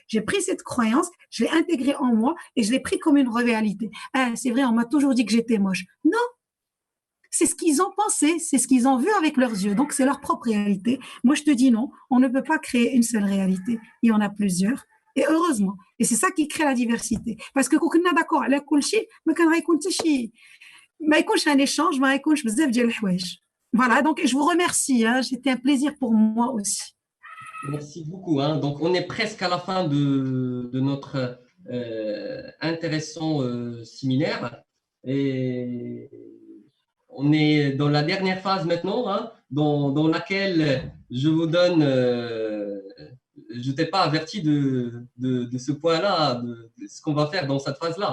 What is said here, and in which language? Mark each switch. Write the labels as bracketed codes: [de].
[fr] J'ai pris cette croyance, je l'ai intégrée en moi et je l'ai pris comme une réalité. C'est vrai, on m'a toujours dit que j'étais moche. Non, c'est ce qu'ils ont pensé, c'est ce qu'ils ont vu avec leurs yeux. Donc, c'est leur propre réalité. Moi, je te dis non, on ne peut pas créer une seule réalité. Il y en a plusieurs. Et heureusement. Et c'est ça qui crée la diversité. Parce que quand on est d'accord [ar] على كل شيء, ما كان غيكون حتى شي ما يكونش [fr] un échange, [ar] ما يكونش بزاف ديال الحوايج. [fr] Voilà, donc je vous remercie. Hein. C'était un plaisir pour moi aussi. Merci beaucoup. Hein. Donc, on est presque à la fin de notre intéressant séminaire. Et on est dans la dernière phase maintenant, hein, dans laquelle je vous donne, je ne t'ai pas averti de ce point-là, de ce qu'on va faire dans cette phase-là.